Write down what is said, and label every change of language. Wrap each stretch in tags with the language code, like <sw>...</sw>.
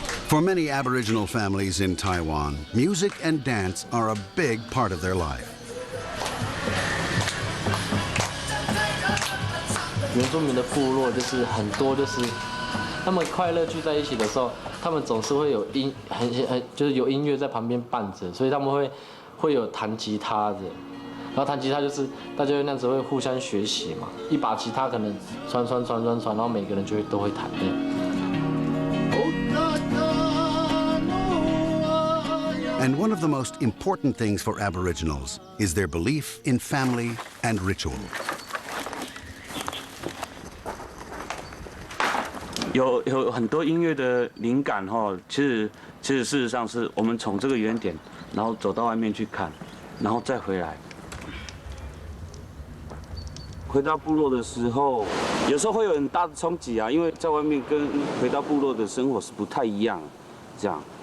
<en>For many Aboriginal families in Taiwan, music and dance are a big part of their life.</en> <zh>原住民的部落就是很多，就是他们快乐聚在一起的时候，他们总是会有就是有音乐在旁边伴着，所以他们会有弹吉他的，然后弹吉他就是大家那样子会互相学习嘛，一把吉他可能传，然后每个人都会弹的。</zh> <en>And one of the most important things for Aboriginals is their belief in family and ritual.</en> <zh>有很多音乐的灵感哈，其实事实上是我们从这个原点，然后走到外面去看，然后再回来。回到部落的时候，有时候会有很大的冲击啊，因为在外面跟回到部落的生活是不太一样，这样。</zh>